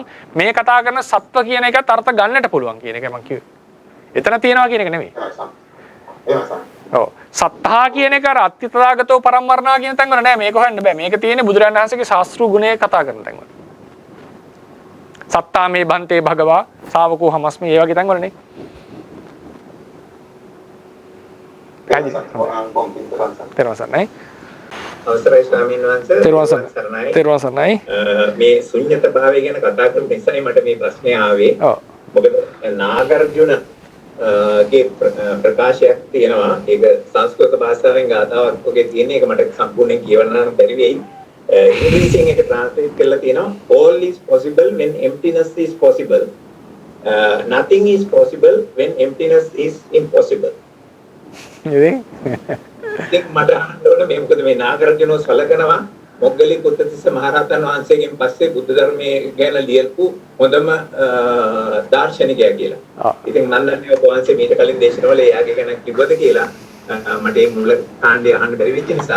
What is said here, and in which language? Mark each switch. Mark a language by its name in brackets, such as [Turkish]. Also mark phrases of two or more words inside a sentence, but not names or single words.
[Sinhala] මේ කතා කරන සත්ව කියන එකත් අර්ථ ගන්නට පුළුවන් කියන එක මම කිව්වේ. එතන තියනවා කියන එක නෙමෙයි. ඔව්. සත්තා කියන එක අර [Pali] අත්ති තථාගතෝ පරම්මරණා [Sinhala] කියන තැන් වල නෑ. මේක හොයන්න බෑ. මේක තියෙන්නේ බුදුරජාණන් වහන්සේගේ ශාස්ත්‍රීය ගුණය කතා කරන තැන් වල. සත්තා මේ [Pali] බන්තේ භගවා ශාවකෝ හමස්මි [Sinhala] ඒ වගේ තැන් වල නේ. තෙරුවන් අවසරයි ස්වාමීන් වහන්සේ. තෙරුවන් සරණයි. මේ ශුන්්‍යත භාවය ගැන කතා කරපු නිසායි මට මේ ප්‍රශ්නේ ආවේ. මොකද නාගර්ජුන ගේ ප්‍රකාශයක් තියෙනවා. ඒක සංස්කෘත භාෂාවෙන් ගාතාවක් වගේ තියෙන එක මට සම්පූර්ණයෙන් කියවන්න බැරි වෙයි. ඉංග්‍රීසියෙන් ඒක ට්‍රාන්ස්ලේට් කරලා තියෙනවා. [English] All is possible when emptiness is possible. Nothing is possible when emptiness is impossible. [Sinhala] ඉතින් මට අහන්න ඕන මේ මොකද මේ නාගරජුනෝ සලකනවා මොග්ගලී පුත්තිස්ස මහරහතන් වහන්සේගෙන් පස්සේ බුද්ධ ධර්මයේ ගැන ලියපු හොඳම දාර්ශනිකයා කියලා. ඉතින් මම දන්නේ ඔබ වහන්සේ මීට කලින් දේශනවල එයාගේ ගැන කිව්වද කියලා මට මේ මුල කාණ්ඩය අහන්න බැරි වෙච්ච නිසා.